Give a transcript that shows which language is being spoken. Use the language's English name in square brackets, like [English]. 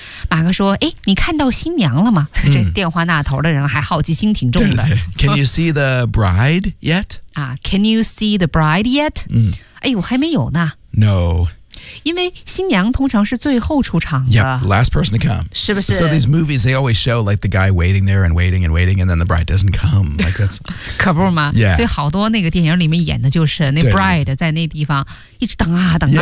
[Chinese] 马克说诶你看到新娘了吗这电话那头的人还好奇心挺重的。 [English] Can you see the bride yet? Can you see the bride yet?、 [Chinese] 哎呦还没有呢。 [English] No. [Chinese] 因为新娘通常是最后出场的。 [English] Yep, last person to come. [Chinese] 是不是 [English] so these movies, they always show like the guy waiting there and waiting and waiting, and then the bride doesn't come. Like that's, [Chinese] 可不吗、 [English] yeah. [Chinese] 所以好多那个电影里面演的就是那 bride 在那地方一直等啊等啊。